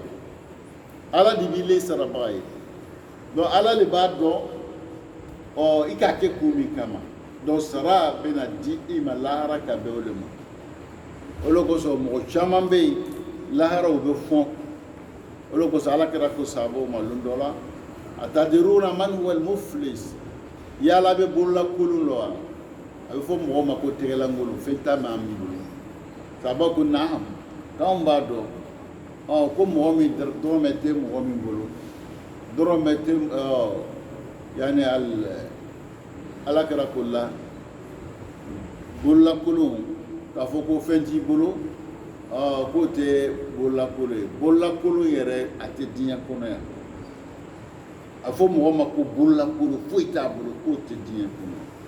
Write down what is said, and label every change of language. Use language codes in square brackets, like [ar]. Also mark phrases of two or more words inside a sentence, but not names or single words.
[bm] ala de b'i le sarabaga ye donc ala le b'a dɔn i k'a kɛ kun min kama donc sara bɛna di i ma lahara ka bɛn o de ma o de kosɔn mɔgɔ caman bɛ yen lahara u bɛ fɔn o de kosɔn ala kɛra ko sahabaw ma don dɔ la [ar] atadiruna man huwa [bm] al-muflis yala bɛ bolola kolon lɔ wa a bɛ fɔ mɔgɔ ma ko tɛgɛlankolon fɛn t'a mɛn an b'i bolo sahabaw ko naam k'anw b'a dɔn ko mɔgɔ min dɔrɔmɛ tɛ mɔgɔ min bolo dɔrɔmɛ tɛ yani ala kɛra ko la bololakolon k'a fɔ ko fɛn t'i bolo k'o tɛ bololakolon ye bololakolon yɛrɛ a tɛ diɲɛ kɔnɔ yan a fɔ mɔgɔ ma ko bololakolon foyi t'a bolo k'o tɛ diɲɛ kɔnɔ